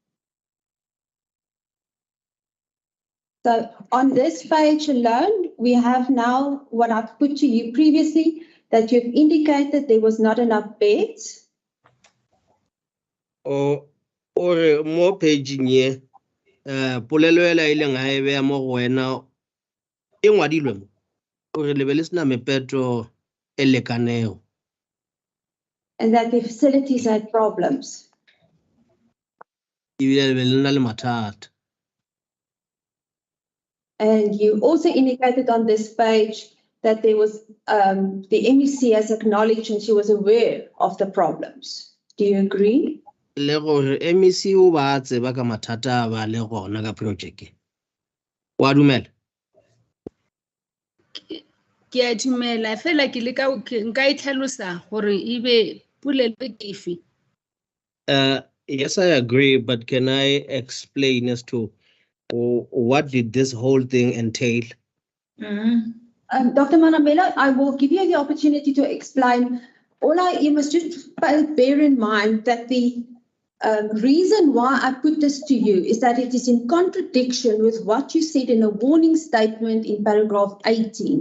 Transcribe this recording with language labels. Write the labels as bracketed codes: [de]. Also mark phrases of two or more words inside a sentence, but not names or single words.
[en] So on this page alone, we have now what I've put to you previously, that you've indicated there was not enough beds. Or more page here. [nso] Polelo ela ile nga e bea mo go wena e ngwadilwe mo gore le be le sena mepeto e lekaneo. [en] And that the facilities had problems. [nso] Ebile le be le na le mathata. [en] And you also indicated on this page that there was the MEC has acknowledged and she was aware of the problems. Do you agree? [nso] Le gore MEC o ba tseba ka mathata ba le gona ka project. Wa dumela? ke a dumela fela ke le ka nka itlhalosa gore ebe pulelo ke efe. [en] Yes, I agree, but can I explain as to what did this whole thing entail? Dr. Manamela, I will give you the opportunity to explain. You must just bear in mind that the reason why I put this to you is that it is in contradiction with what you said in a warning statement in paragraph 18.